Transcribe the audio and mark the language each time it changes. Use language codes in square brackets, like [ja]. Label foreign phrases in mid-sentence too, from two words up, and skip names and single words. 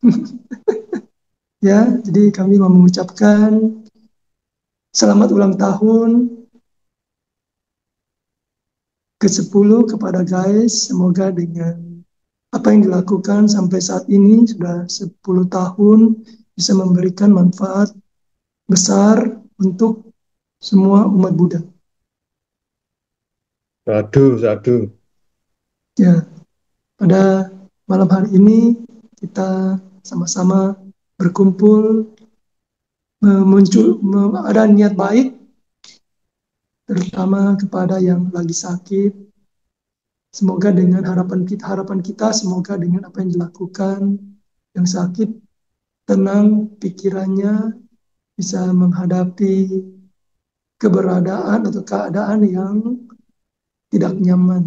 [id] Ya, jadi kami mau mengucapkan selamat ulang tahun ke-10 kepada guys. Semoga dengan apa yang dilakukan sampai saat ini sudah 10 tahun bisa memberikan manfaat besar untuk semua umat Buddha. [pi] Sadu, sadu. [id] Ya, pada malam hari ini kita sama-sama berkumpul, ada niat baik, terutama kepada yang lagi sakit. Semoga dengan harapan kita, semoga dengan apa yang dilakukan, yang sakit tenang pikirannya, bisa menghadapi keberadaan atau keadaan yang tidak nyaman.